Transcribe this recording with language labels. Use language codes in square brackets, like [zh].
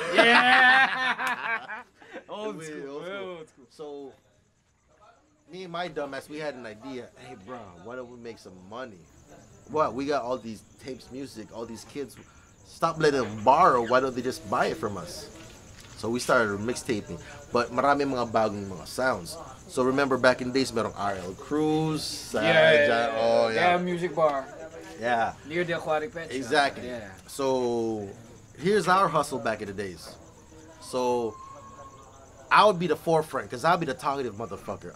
[en] Yeah. Old We- school. old school. Old school. So me and my dumbass, we had an idea. Hey, bro, why don't we make some money? What? We got all these tapes, music, all these kids. Stop letting them borrow. Why don't they just buy it from us? So we started mixtaping. [tl] But marami mga bagong mga sounds. [en] So remember back in the days, [tl] merong [en] RL Cruz. Oh, Yeah, yeah. music bar. Yeah. Near the aquatic pet shop. Exactly. Yeah. So here's our hustle back in the days. So I would be the forefront because I'll be the talkative motherfucker.